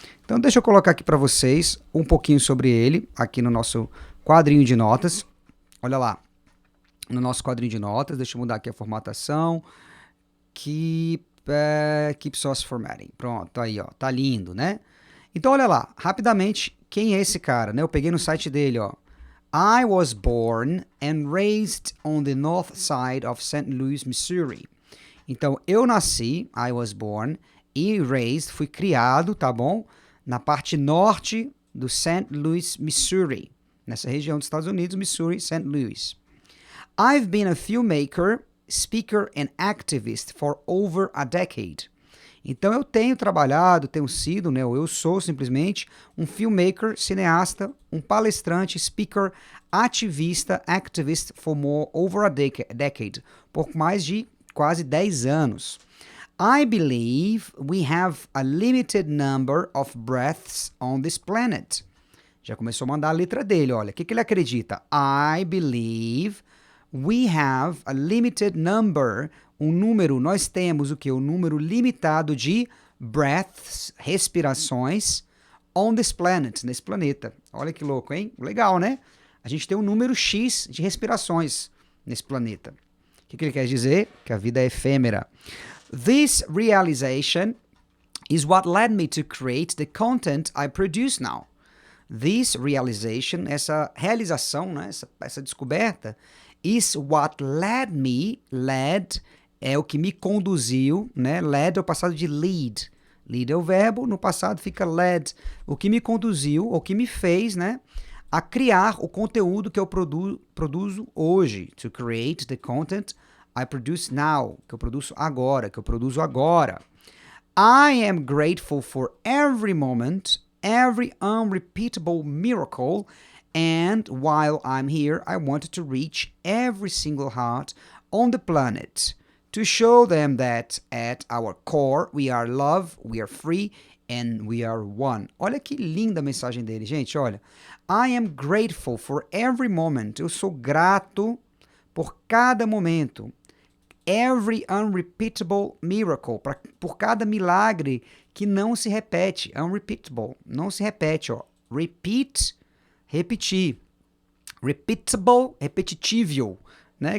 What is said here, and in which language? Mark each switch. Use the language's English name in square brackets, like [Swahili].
[Portuguese] Então deixa eu colocar aqui para vocês um pouquinho sobre ele, aqui no nosso quadrinho de notas. Olha lá, no nosso quadrinho de notas, deixa eu mudar aqui a formatação. [English] Keep source formatting. [Portuguese] Pronto, aí, ó, tá lindo, né? Então olha lá, rapidamente, quem é esse cara, né? Eu peguei no site dele, ó. [English] I was born and raised on the north side of St. [Portuguese] Louis, Missouri. Então, eu nasci, [English] I was born, [Portuguese] e raised, fui criado, tá bom? Na parte norte do St. Louis, Missouri. Nessa região dos Estados Unidos, Missouri, St. Louis. [English] I've been a filmmaker, speaker and activist for over a decade. [Portuguese] Então, eu tenho trabalhado, tenho sido, né? Eu sou simplesmente um filmmaker, cineasta, um palestrante, speaker, ativista, [English] activist for over a decade. [Portuguese] Por mais de quase 10 anos. [English] I believe we have a limited number of breaths on this planet. [Portuguese] Já começou a mandar a letra dele, olha. O que ele acredita? [English] I believe we have a limited number, [Portuguese] um número, nós temos o quê? Um número limitado de breaths, respirações, [English] on this planet, [Portuguese] nesse planeta. Olha que louco, hein? Legal, né? A gente tem um número X de respirações nesse planeta. O que ele quer dizer? Que a vida é efêmera. [English] This realization is what led me to create the content I produce now. This realization, [Portuguese] essa realização, né? essa descoberta, [English] is what led me, [Portuguese] led é o que me conduziu, né? Led é o passado de lead. Lead é o verbo, no passado fica led. O que me conduziu, o que me fez, né? A criar o conteúdo que eu produzo hoje. [English] To create the content I produce now. [Portuguese] Que eu produzo agora, [English] I am grateful for every moment, every unrepeatable miracle, and while I'm here, I wanted to reach every single heart on the planet to show them that at our core we are love, we are free, and we are one. [Portuguese] Olha que linda a mensagem dele, gente, olha. [English] I am grateful for every moment. [Portuguese] Eu sou grato por cada momento. [English] Every unrepeatable miracle. [Portuguese] Por cada milagre que não se repete. Unrepeatable. Não se repete, ó. Repeat, repetir. Repeatable, repetitível, né?